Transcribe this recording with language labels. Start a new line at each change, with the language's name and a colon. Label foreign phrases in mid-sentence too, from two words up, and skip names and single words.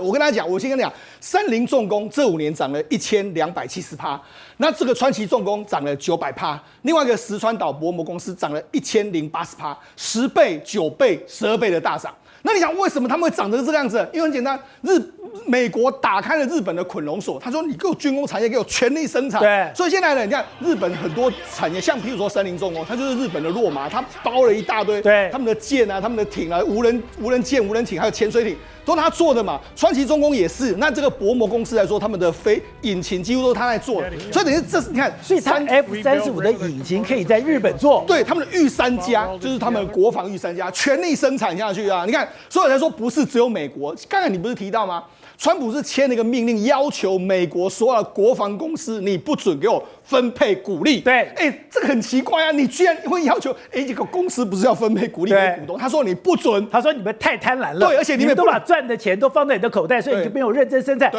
Chinese: 我跟大家講，我先跟你講，三菱重工這5年漲了1270%，那這個川崎重工漲了900%，另外一個石川島薄膜公司漲了1080%，10倍、9倍、12倍的大漲。那你想為什麼他們會長成這個樣子？因為很簡單，美國打開了日本的捆龍鎖，他說你給我軍工產業給我全力生產。對，所以現在呢，你看日本很多產業，像譬如說三菱重工，它就是日本的洛馬，它包了一大堆，對，他們的艦啊、他們的艇啊、無人艦、無人艇，還有潛水艇，都是他做的嘛。川崎重工也是，那這個薄膜公司來說，他們的引擎幾乎都是他在做的，所以等於這是你看，所以它 F-35的引擎可以在日本做，對，他們的御三家就是他們的國防御三家全力生產下去啊！你看，所以我才說不是只有美國，剛才你不是提到嗎？川普是簽了一個命令，要求美國所有的國防公司，你不准給我分配股利。對，這個很奇怪啊！你居然會要求，這個公司不是要分配股利給股東？他說你不准，他說你們太貪婪了。對，而且你們都把賺的錢都放在你的口袋，所以你就沒有認真生產。